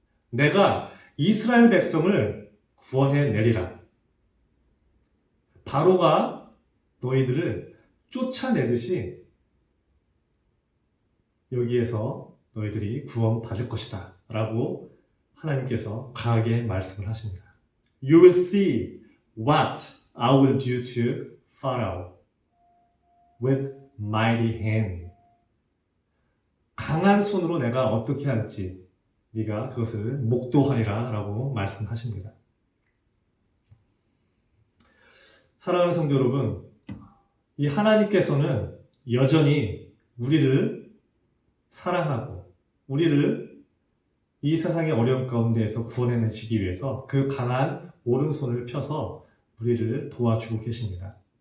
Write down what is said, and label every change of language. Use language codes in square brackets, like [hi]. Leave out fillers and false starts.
[ko] 내가 이스라엘 백성을 구원해 내리라. 바로가 너희들을 쫓아내듯이 여기에서 너희들이 구원받을 것이다. 라고 하나님께서 강하게 말씀을 하십니다. [en] You will see what I will do to Pharaoh with mighty hand. [ko] 강한 손으로 내가 어떻게 할지 네가 그것을 목도하리라 라고 말씀하십니다. 사랑하는 성도 여러분, 이 하나님께서는 여전히 우리를 사랑하고 우리를 이 세상의 어려움 가운데에서 구원해내시기 위해서 그 강한 오른손을 펴서 우리를 도와주고 계십니다.